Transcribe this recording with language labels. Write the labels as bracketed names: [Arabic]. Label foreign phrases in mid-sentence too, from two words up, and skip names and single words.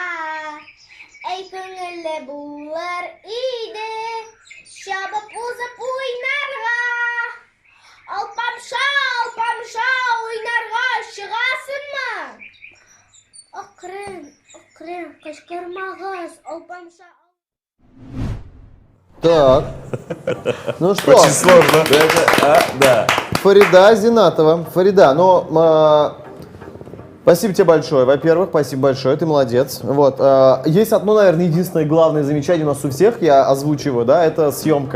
[Tatar] Әй күңелле булыр иде. Чабып узып уйнарга. Алпамша, уйнарга чыгасыңмы? Акрын, кычкырмагыз, алпамша. [Russian] Так. Ну что, Очень сложно. Да. Фарида Зинатова. Фарида, ну, спасибо тебе большое, во-первых, спасибо большое, ты молодец. Вот, есть одно, наверное, единственное главное замечание у нас у всех, я озвучиваю, да, это съемка.